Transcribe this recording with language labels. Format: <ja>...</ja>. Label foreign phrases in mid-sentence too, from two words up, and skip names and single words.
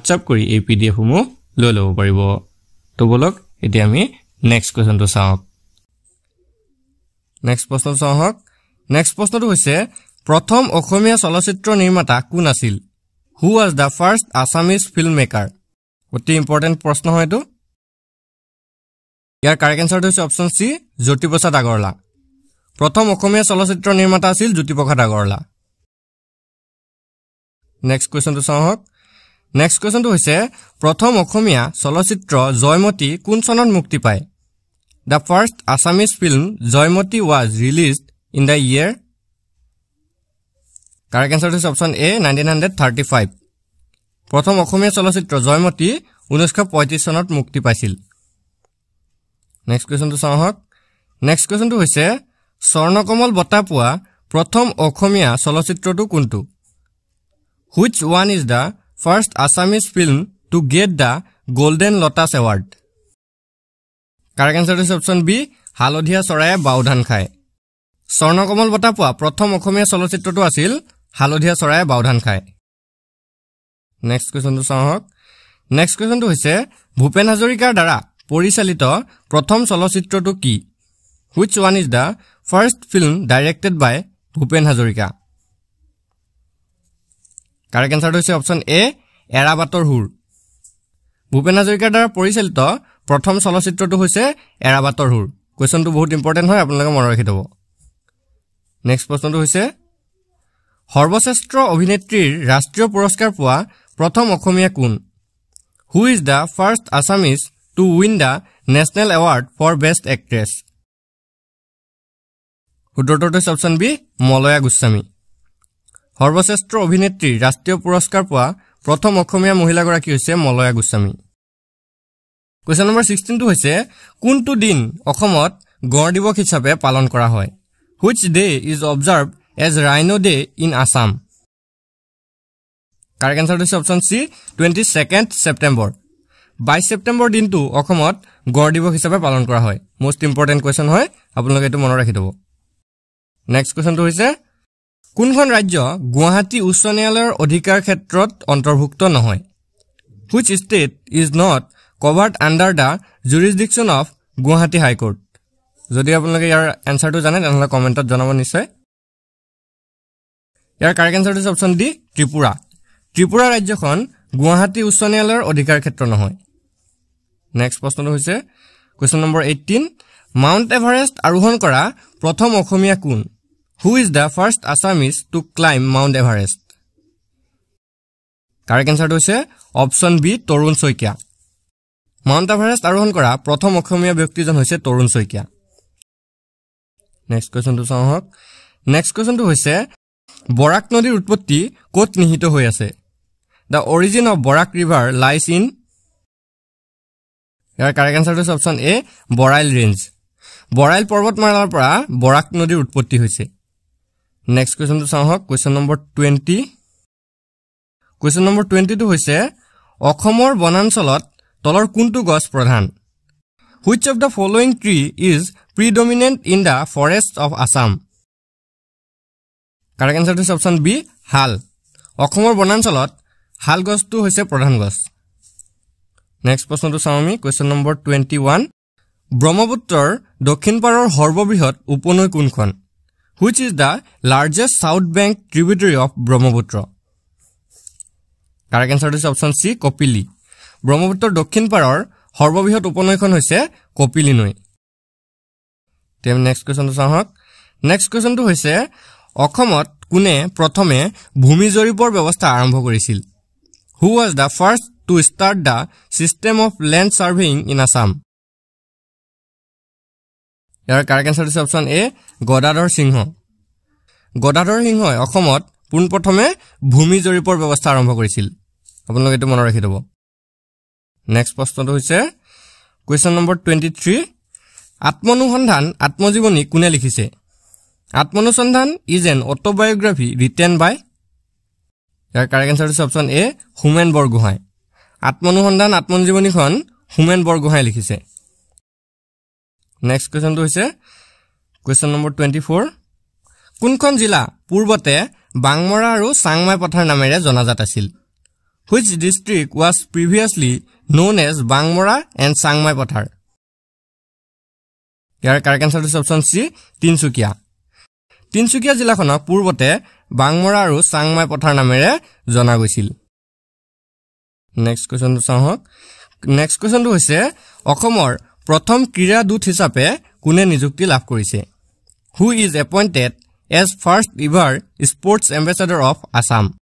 <as>কৰি এই পিডিএফ সমূহ লৈ ল'ব পাৰিব তো বলক এতিয়া আমি</as> <en>next question</en> <as>চাওক নেক্সট প্ৰশ্ন চাওক নেক্সট প্ৰশ্নটো হৈছে প্ৰথম অসমীয়া চলচ্চিত্ৰ নিৰ্মাতা কোন আছিল</as> <en>who was the first Assamese film maker</en> <as>অতি ইম্পৰ্টেণ্ট প্ৰশ্ন হয় এইটো ইয়াৰ</as> <en>correct answer</en> <as>হৈছে</as> <en>option C</en> <as>জ্যোতিপ্ৰসাদ আগৰৱালা প্ৰথম অসমীয়া চলচ্চিত্ৰ নিৰ্মাতা আছিল জ্যোতিপ্ৰসাদ আগৰৱালা</as> <en>next question</en> <as>চাওক</as> <en>next question</en> <as>হৈছে প্ৰথম অসমীয়া চলচ্চিত্ৰ জয়মতী কোন চনত মুক্তি পায়</as> <en>The first Assamese film Joymoti was released in the year correct answer is option A</en> <as>1935 প্ৰথম অসমীয়া চলচ্চিত্ৰ জয়মতী 1935 চনত মুক্তি পাইছিল</as> <en>next question</en> <as>চাওক</as> <en>next question</en> <as>হৈছে স্বৰ্ণকমল বঁটা পোৱা প্ৰথম অসমীয়া চলচ্চিত্ৰটো কোনটো</as> <en>Which one is the first Assamese film to get the Golden Lotus Award Correct answer is option B</en> <as>হালধীয়া চৰায়ে বাওধান খায় স্বৰ্ণকমল বঁটা পোৱা প্ৰথম অসমীয়া চলচ্চিত্ৰটো আছিল হালধীয়া চৰায়ে বাওধান খায়</as> <en>next question</en> <as>চাওক</as> <en>next question</en> <as>হৈছে ভূপেন হাজৰিকাৰ দ্বাৰা পৰিচালিত প্ৰথম চলচ্চিত্ৰটো কি</as> <en>Which one is the first film directed by</en> <as>ভূপেন হাজৰিকা</as> <en>Correct answer</en> <as>হৈছে</as> <en>option A</en> <as>এৰাবাটৰ হুৰ ভূপেন হাজৰিকাৰ দ্বাৰা পৰিচালিত প্ৰথম চলচ্চিত্ৰটো হৈছে এৰাবাটৰ হুৰ কোৱেশ্চনটো বহুত ইম্পৰ্টেন্ট হয় আপোনালোকে মনত ৰাখি থব নেক্সট প্ৰশ্নটো হৈছে সৰ্বশ্ৰেষ্ঠ অভিনেত্ৰীৰ ৰাষ্ট্ৰীয় পুৰস্কাৰ পোৱা প্ৰথম অসমীয়া কোন</as> <en>Who is the first Assamese to win the National Award for Best Actress</en> <as>উত্তৰটো হৈছে</as> <en>option B</en> <as>মলয়া গোস্বামী সৰ্বশ্ৰেষ্ঠ অভিনেত্ৰীৰ ৰাষ্ট্ৰীয় পুৰস্কাৰ পোৱা প্ৰথম অসমীয়া মহিলাগৰাকী হৈছে মলয়া গোস্বামী</as> <en>Question number 16</en> <as>টো হৈছে কোনটো দিন অসমত গড় দিৱস হিচাপে পালন কৰা হয়</as> <en>Which day is observed as Rhino Day in Assam Correct answer is option C 22nd September</en> <as>22 September দিনটো অসমত গড় দিৱস হিচাপে পালন কৰা হয়</as> <en>most important question</en> <as>হয় আপোনালোকে এটো মনত ৰাখি থব</as> <en>Next question</en> <as>টো হৈছে কোনখন ৰাজ্য গুৱাহাটী উচ্চ ন্যায়ালয়ৰ অধিকাৰ ক্ষেত্ৰত অন্তৰ্ভুক্ত নহয়</as> <en>Which state is not covered under the jurisdiction of Guwahati High Court</en> <as>যদি আপোনালোকে ইয়াৰ আনসাৰটো জানে তেনহলে কমেন্টত জনাব নিশ্চয় ইয়াৰ</as> <en>correct answer</en> <as>হৈছে</as> <en>option D</en> <as>ত্ৰিপুৰা ত্ৰিপুৰা ৰাজ্যখন গুৱাহাটী উচ্চ ন্যায়ালয়ৰ অধিকাৰ ক্ষেত্ৰ নহয় নেক্সট প্ৰশ্নটো হৈছে</as> <en>question number</en> <as>18 মাউণ্ট এভাৰেষ্ট আৰোহণ কৰা প্ৰথম অসমীয়া কোন</as> <en>Who is the first Assamese to climb Mount Everest correct answer</en> <as>হৈছে</as> <en>option B</en> <as>তৰুণ শইকীয়া মাউণ্ট এভাৰেষ্ট আৰোহণ কৰা প্ৰথম অসমীয়া ব্যক্তিজন হৈছে তৰুণ শইকীয়া</as> <en>next question</en> <as>চাওক</as> <en>next question</en> <as>হৈছে বৰাক নদীৰ উৎপত্তি ক'ত নিহিত হৈ আছে</as> <en>The origin of Borak River lies in</en> <as>ইয়াৰ</as> <en>correct answer</en> <as>হৈছে</as> <en>option A Barail range</en> <as>বৰাইল পৰ্বতমালাৰ পৰা বৰাক নদীৰ উৎপত্তি হৈছে</as> <en>next question</en> <as>চাওক</as> <en>question number</en> <as>20</as> <en>question number</en> <as>20 টো হৈছে অসমৰ বনাঞ্চলত তলৰ কোনটো গছ প্ৰধান</as> <en>Which of the following tree is predominant in the forests of Assam Correct answer is option B</en> <as>হাল অসমৰ বনাঞ্চলত হাল গছটো হৈছে প্ৰধান গছ নেক্সট প্ৰশ্নটো চাওঁ আমি</as> <en>question number</en> <as>21 ব্ৰহ্মপুত্ৰৰ দক্ষিণ পাৰৰ সৰ্ববৃহৎ উপনৈ কোনখন</as> <en>Which is the largest south bank tributary of Brahmaputra Correct answer is option C</en> <as>কপিলি ব্ৰহ্মপুত্ৰৰ দক্ষিণ পাৰৰ সৰ্ববৃহৎ উপনৈখন হৈছে কপিলি নৈ তেম</as> <en>next question</en> <as>চাওক</as> <en>next question</en> <as>হৈছে অসমত কোনে প্ৰথমে ভূমি জৰীপৰ ব্যৱস্থা আৰম্ভ কৰিছিল</as> <en>Who was the first to start the system of land surveying in Assam</en> <as>ইয়াৰ</as> <en>correct answer</en> <as>হৈছে</as> <en>option A</en> <as>গদাধৰ সিংহ গদাধৰ সিংহই অসমত পোনপ্ৰথমে ভূমি জৰীপৰ ব্যৱস্থা আৰম্ভ কৰিছিল আপোনালোকে এটো মনত ৰাখি থব নেক্সট প্ৰশ্নটো হৈছে</as> <en>question number</en> <as>23 আত্মনুসন্ধান আত্মজীৱনী কোনে লিখিছে আত্মনুসন্ধান</as> <en>is an autobiography written by</en> <as>ইয়াৰ</as> <en>correct answer</en> <as>হৈছে</as> <en>option A</en> <as>হোমেন বৰগোহাঁই আত্মনুসন্ধান আত্মজীৱনীখন হোমেন বৰগোহাঁই লিখিছে</as> <en>next question</en> <as>হৈছে</as> <en>question number</en> <as>24 কোনখন জিলা পূৰ্বতে বাংমৰা আৰু চাংমাই পথাৰ নামেৰে জনাজাত আছিল</as> <en>Which district was previously known as Bangmora and Sangmai Pathar</en> <as>ইয়াৰ</as> <en>correct answer</en> <as>হৈছে</as> <en>option C</en> <as>তিনচুকীয়া তিনচুকীয়া জিলাখনক পূৰ্বতে বাংমৰা আৰু চাংমাই পথাৰ নামেৰে জনা গৈছিল</as> <en>next question</en> <as>চাওক</as> <en>next question</en> <as>হৈছে অসমৰ প্ৰথম ক্ৰীড়া দূত হিচাপে কোনে নিযুক্তি লাভ কৰিছে</as> <en>who is appointed as first ever sports ambassador of Assam</en>